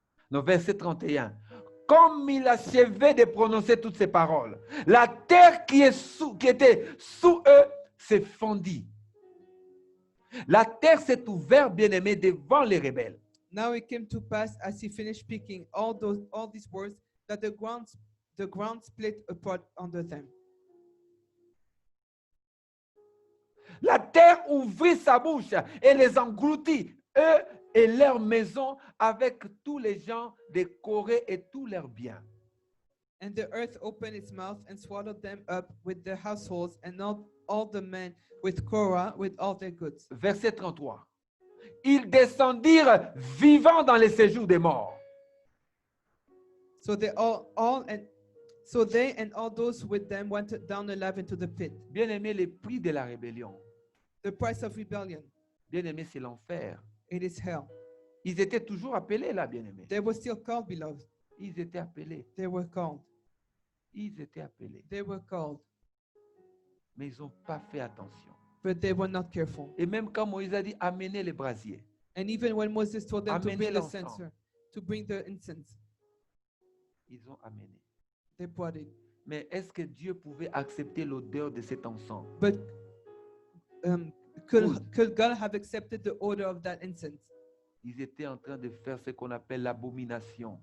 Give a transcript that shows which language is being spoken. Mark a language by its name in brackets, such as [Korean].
[French] Non, verset 31. Comme il achevait de prononcer toutes ces paroles, la terre qui était sous eux s'est fendue. La terre s'est ouverte, bien-aimé, devant les rebelles. [English] Now it came to pass as he finished speaking all these words that the ground split apart under them. [French] La terre ouvrit sa bouche et les engloutit, eux et leurs maisons, avec tous les gens de Corée et tous leurs biens. [English] And the earth opened its mouth and swallowed them up with their households and all the men with Korah with all their goods. [French] Verset 33. Ils descendirent vivants dans les séjours des morts. [English] So they and all those with them went down alive into the pit. [French] Bien-aimé, le prix de la rébellion, [English] The price of rebellion, [French] bien-aimé, c'est l'enfer. [English] it is hell. [French] Ils étaient toujours appelés là, bien-aimé. [English] They were still called, beloved. [French] Ils étaient appelés. [English] They were called. [French] Ils étaient appelés. [English] They were called, [French] Mais ils n'ont pas fait attention. [English] but they were not careful. [French] Et même quand Moïse a dit amenez les brasiers, [English] And even when Moses told them to [French] Amenez [English] bring the [French] l'encens. [English] censer, to bring the incense, [French] ils ont amené. [English] they brought it. [French] Mais est-ce que Dieu pouvait accepter l'odeur de cet encens? [English] But Good. could God have accepted the odor of that incense? [French] Ils étaient en train de faire ce qu'on appelle l'abomination.